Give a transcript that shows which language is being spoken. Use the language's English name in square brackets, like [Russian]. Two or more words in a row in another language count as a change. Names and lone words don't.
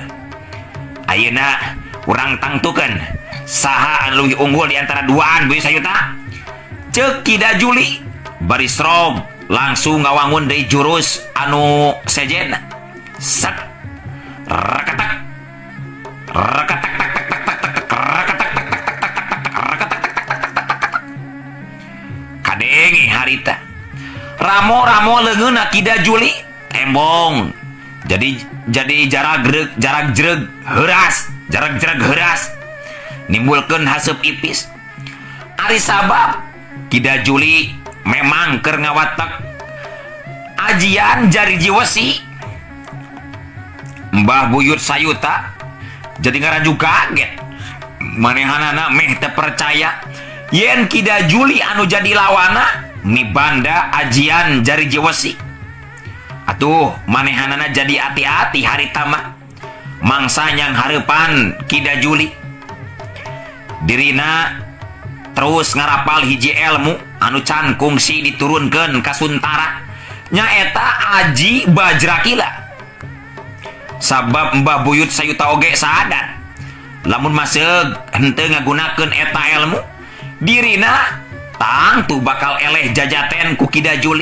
[Sundanese] Ayeuna urang tangtukeun saha anu leuwih unggul di antara duaan buyut sayuta. Ceuk Kida Juli bari srog langsung ngawangun deui jurus anu sejen. Set rakatak rakatak tak tak tak tak tak rakatak tak tak tak tak tak rakatak. Kadengi harita ramo leungeunna Kida Juli tembong jadi jarak jereg heuras nimbulkeun haseup ipis. Ari sabab Kida Juli memang keur ngawatek ajian Jariji Wesi. Mbah buyut sayuta jadi ngaranju kaget, manehanana meh teu percaya yen Kida Juli anu jadi lawana nibanda ajian Jariji Wesi. Atuh manehanana jadi hati-hati harita mah mangsa yang hareupan Kida Juli dirina terus ngarapal hiji ilmu anu can kungsi diturunkeun ka Suntara nyaeta Aji Bajrakila. Sabab Mbah buyut sayuta oge sadar lamun maseug henteu ngagunakeun eta ilmu dirina tangtu bakal eleh jajaten ku Kida Juli.